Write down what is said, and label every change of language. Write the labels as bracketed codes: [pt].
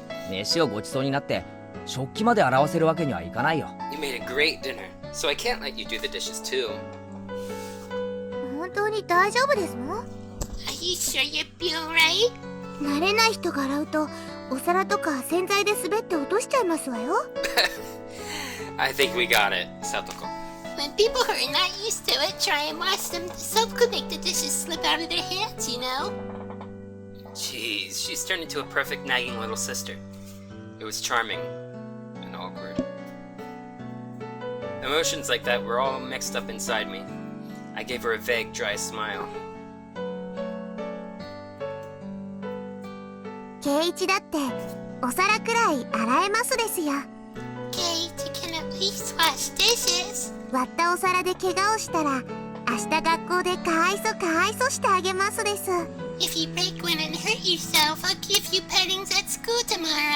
[ja] 飯をごちそうになって食器まで洗わせるわけにはいかないよ。 [en] You made a great dinner, so I can't let you do the dishes too. [ja] 本当に大丈夫ですの？ [en] Are you sure you'll be alright? [ja] 慣れない人が洗うとお皿とか洗剤で滑って落としちゃいますわよ。 [en] I think we got it, Satoko. When people who are not used to it try and wash them, the soap could make the dishes slip out of their hands, you know? Jeez, she's turned into a perfect nagging little sister. It was charming and awkward. Emotions like that were all mixed up inside me. I gave her a vague, dry smile. [ja] 圭一だってお皿くらい洗えますですよ。 [en] Kate, you can at least wash dishes. [ja] 割ったお皿で怪我をしたら明日学校でかわいそしてあげますです。 [en] If you break one and hurt yourself, I'll give you pettings at school tomorrow.